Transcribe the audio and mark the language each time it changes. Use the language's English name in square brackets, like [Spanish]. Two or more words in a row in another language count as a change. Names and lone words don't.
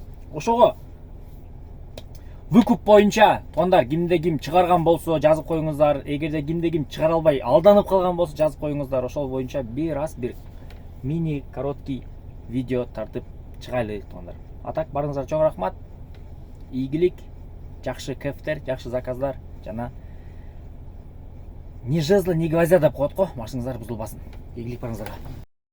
[Kyrgyz] Ошого выкуп боюнча туугандар кимде ким чыгарган болсо жазып коюңуздар. Эгерде кимде ким чыгара албай алданып калган болсо жазып коюңуздар. Ошол боюнча бир [Russian] мини короткий [Kyrgyz] видео тартып чыгайлы туугандар. А так барыңыздар чоң рахмат. Ийгилик, жакшы кефтер, жакшы заказдар жана [Russian] ни жезла, ни гвоздя [Kyrgyz] деп коет го, машинаңыздар бузулбасын. Ийгилик барыңыздарга.